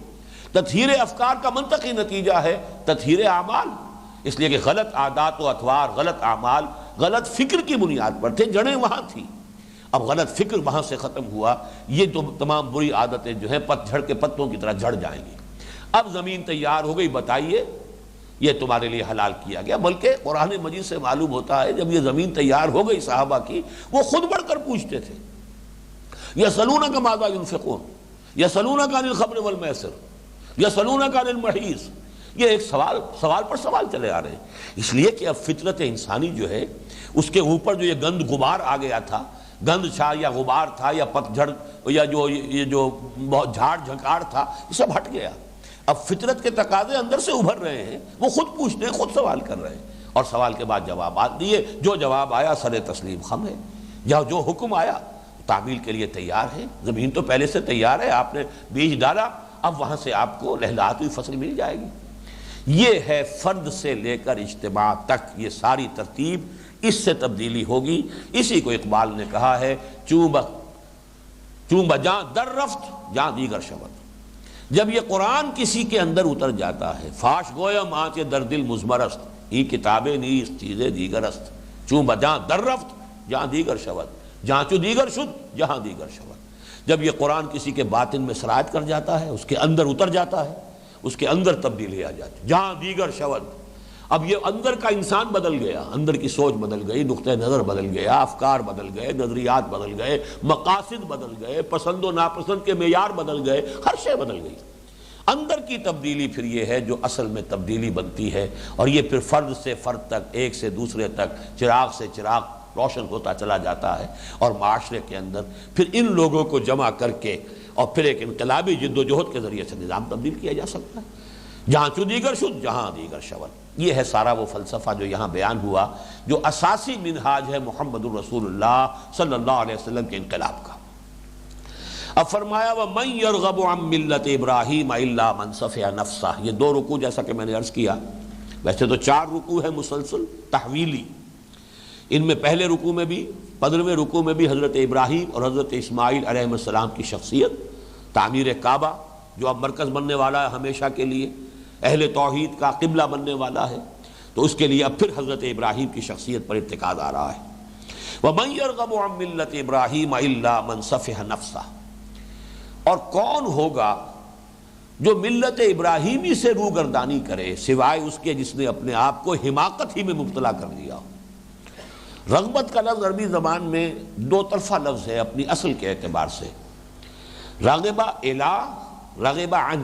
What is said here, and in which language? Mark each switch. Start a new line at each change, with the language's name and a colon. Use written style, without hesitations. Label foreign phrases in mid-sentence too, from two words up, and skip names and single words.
Urdu: تطہیر افکار کا منطقی نتیجہ ہے تطہیر اعمال، اس لیے کہ غلط عادات و اطوار، غلط اعمال غلط فکر کی بنیاد پر تھے، جڑیں وہاں تھی، اب غلط فکر وہاں سے ختم ہوا، یہ تو تمام بری عادتیں جو ہیں پت جھڑ کے پتوں کی طرح جھڑ جائیں گی۔ اب زمین تیار ہو گئی، بتائیے یہ تمہارے لیے حلال کیا گیا۔ بلکہ قرآن مجید سے معلوم ہوتا ہے جب یہ زمین تیار ہو گئی صحابہ کی، وہ خود بڑھ کر پوچھتے تھے،
Arabic: یسألونک ماذا ینفقون، یسألونک عن الخمر والمیسر، یسألونک عن المحیض،
Urdu: یہ ایک سوال پر سوال چلے آ رہے ہیں۔ اس لیے کہ اب فطرت انسانی جو ہے اس کے اوپر جو یہ گند غبار آ گیا تھا، گند چھا یا غبار تھا یا پتجھڑ یا یہ جو بہت جھاڑ جھنکار تھا، یہ سب ہٹ گیا۔ اب فطرت کے تقاضے اندر سے ابھر رہے ہیں، وہ خود پوچھتے ہیں، خود سوال کر رہے ہیں، اور سوال کے بعد جوابات دیے، جو جواب آیا سر تسلیم خم ہے، یا جو حکم آیا تعمیل کے لیے تیار ہے۔ زمین تو پہلے سے تیار ہے، آپ نے بیج ڈالا، اب وہاں سے آپ کو لہلہاتی ہوئی فصل مل جائے گی۔ یہ ہے فرد سے لے کر اجتماع تک، یہ ساری ترتیب، اس سے تبدیلی ہوگی۔ اسی کو اقبال نے کہا ہے
Persian: چوں بجاں در رفت جاں دیگر شود۔
Urdu: جب یہ قرآن کسی کے اندر اتر جاتا ہے،
Persian: فاش گویم آنچ در دل مزمرست، یہ کتابیں نیست چیزیں دیگر است، چوں بجاں در رفت جاں دیگر شود، جہاں چو دیگر شد جہاں دیگر شود۔
Urdu: جب یہ قرآن کسی کے باطن میں سرایت کر جاتا ہے، اس کے اندر اتر جاتا ہے، اس کے اندر تبدیلی آ جاتی،
Persian: جہاں دیگر شود۔
Urdu: اب یہ اندر کا انسان بدل گیا، اندر کی سوچ بدل گئی، نقطہ نظر بدل گیا، افکار بدل گئے، نظریات بدل گئے، مقاصد بدل گئے، پسند و ناپسند کے معیار بدل گئے، ہر شے بدل گئی۔ اندر کی تبدیلی پھر یہ ہے جو اصل میں تبدیلی بنتی ہے، اور یہ پھر فرد سے فرد تک، ایک سے دوسرے تک، چراغ سے چراغ روشن ہوتا چلا جاتا ہے، اور معاشرے کے اندر پھر ان لوگوں کو جمع کر کے اور پھر ایک انقلابی جد و جہد کے ذریعے سے نظام تبدیل کیا جا سکتا ہے۔
Persian: جہاں چو دیگر شد جہاں دیگر شود،
Urdu: یہ ہے سارا وہ فلسفہ جو یہاں بیان ہوا، جو اساسی منہاج ہے محمد الرسول اللہ
Arabic: صلی اللہ علیہ وسلم
Urdu: کے انقلاب کا۔ اب فرمایا
Arabic: وَمَن يَرْغَبُ عَن مِّلَّةِ إِبْرَاهِيمَ إِلَّا مَن سَفِهَ نَفْسَهُ،
Urdu: یہ دو رکوع جیسا کہ میں نے عرض کیا، ویسے تو 4 رکوع ہے مسلسل تحویلی، ان میں پہلے رکوع میں بھی 15ویں رکوع میں بھی حضرت ابراہیم اور حضرت اسماعیل
Arabic: علیہ السلام
Urdu: کی شخصیت، تعمیر کعبہ جو اب مرکز بننے والا ہے ہمیشہ کے لیے، اہل توحید کا قبلہ بننے والا ہے، تو اس کے لیے اب پھر حضرت ابراہیم کی شخصیت پر ارتکاز آ رہا ہے۔
Arabic: وَمَن يَرْغَبُ عَن مِّلَّةِ إِبْرَاهِيمَ إِلَّا مَن سَفِهَ نَفْسَهُ،
Urdu: اور کون ہوگا جو ملت ابراہیمی سے روگردانی کرے سوائے اس کے جس نے اپنے آپ کو حماقت ہی میں مبتلا کر لیا ہو۔ رغبت کا لفظ عربی زبان میں 2 طرفہ لفظ ہے اپنی اصل کے اعتبار سے،
Arabic: رغبہ الہ، رغبہ عن۔